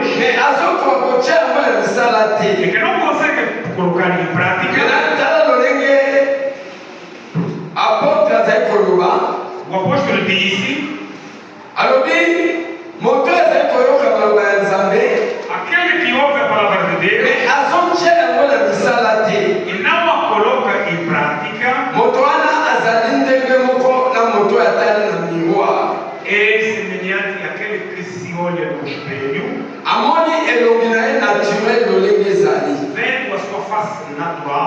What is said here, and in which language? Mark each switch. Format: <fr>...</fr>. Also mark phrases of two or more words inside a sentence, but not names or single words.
<ln>Mais azokokotia ngo na misala te.</ln> <pt>E que não consegue colocar em prática. O apóstolo disse: aquele que ouve a palavra de Deus e não a coloca em prática é semelhante àquele que se olha no espelho, vendo a sua face natural.</pt>